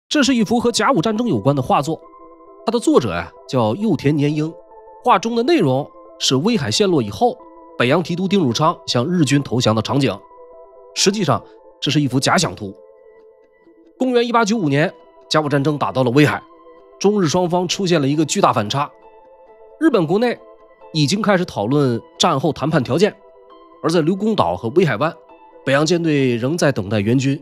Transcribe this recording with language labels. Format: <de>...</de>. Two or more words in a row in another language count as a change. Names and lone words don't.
<zh>這是一幅和甲午戰爭有關的畫作，它的作者叫右田年英。畫中的內容是威海陷落以後，北洋提督丁汝昌向日军投降的场景。實際上，這是一幅假想圖。公元1895年，甲午戰爭打到了威海，中日雙方出现了一個巨大反差。日本國內已經開始討論戰後談判條件，而在劉公島和威海灣，北洋艦隊仍在等待援軍。</zh>